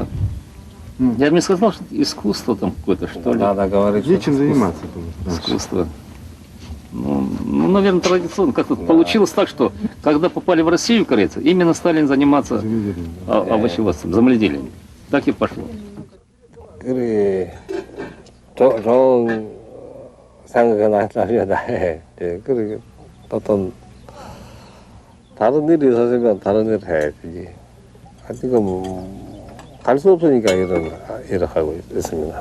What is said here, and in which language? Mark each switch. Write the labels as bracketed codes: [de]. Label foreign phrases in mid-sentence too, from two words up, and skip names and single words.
[ru] Я бы не сказал, что это искусство там какое-то, что ли. Надо говорить. Нечем заниматься. Искусство. Ну, наверное, традиционно. Как-то получилось так, что когда попали в Россию корейцы, именно стали заниматься овощеводством, земледелием. Так и пошло. [ko] 그래, 좋은 생각은 하려다 해. 그래, 어떤 다른 일이 있었으면 다른 일을 해야지. 지금 갈 수 없으니까 일을 하고 있습니다.